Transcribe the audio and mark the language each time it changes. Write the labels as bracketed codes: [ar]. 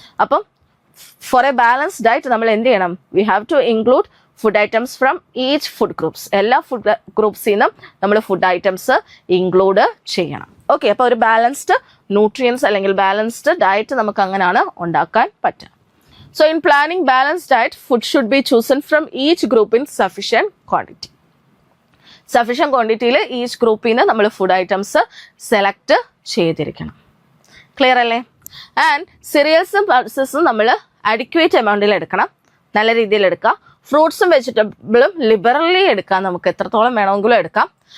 [en] അപ്പം for a balanced diet [ml] നമ്മൾ എന്ത് ചെയ്യണം? [en] We have to include food items from each food groups. [ml] എല്ലാ ഫുഡ് ഗ്രൂപ്പ്സിൽ നിന്നും നമ്മൾ ഫുഡ് ഐറ്റംസ് ഇൻക്ലൂഡ് ചെയ്യണം. ഓക്കെ, അപ്പോൾ ഒരു ബാലൻസ്ഡ് ന്യൂട്രിയൻസ് അല്ലെങ്കിൽ ബാലൻസ്ഡ് ഡയറ്റ് നമുക്ക് അങ്ങനെയാണ് ഉണ്ടാക്കാൻ പറ്റുക. [en] So in planning balanced diet, food should be chosen from each group in sufficient quantity. [ml] Sufficient quantityയിൽ each ഗ്രൂപ്പിൽ നിന്ന് നമ്മൾ ഫുഡ് ഐറ്റംസ് സെലക്ട് ചെയ്തിരിക്കണം. ക്ലിയർ അല്ലേ? ആൻഡ് സിറിയൽസും പൾസസും നമ്മൾ അഡിക്വേറ്റ് എമൗണ്ടിൽ എടുക്കണം, നല്ല രീതിയിൽ എടുക്കുക. ഫ്രൂട്ട്സും വെജിറ്റബിളും ലിബറലി എടുക്കാം, നമുക്ക് എത്രത്തോളം വേണമെങ്കിലും എടുക്കാം.